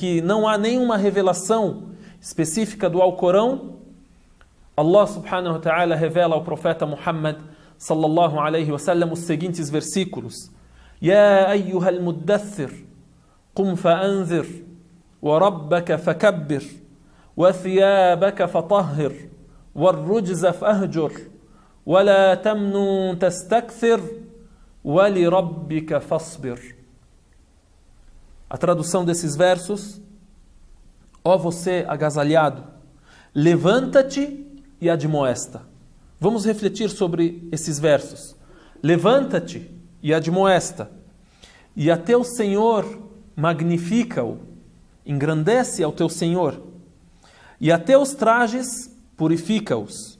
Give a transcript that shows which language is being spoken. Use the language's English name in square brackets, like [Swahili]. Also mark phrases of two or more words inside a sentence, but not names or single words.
[Portuguese] que não há nenhuma revelação específica do Alcorão, Allah subhanahu wa ta'ala revela ao profeta Muhammad [Arabic] صلى الله عليه وسلم [Portuguese] os seguintes versículos: [Arabic] يا أيها المدثر، قم فأنذر، وربك فكبر، وثيابك فطهر، والرجز فاهجر, وَلَا تَمْنُوا تَسْتَكْثِرْ وَلِرَبِّكَ فَاصْبِرْ. [Portuguese] A tradução desses versos: ó você agasalhado, levanta-te e admoesta. Vamos refletir sobre esses versos. Levanta-te e admoesta, e a teu Senhor magnifica-o, engrandece ao teu Senhor, e a teus trajes purifica-os.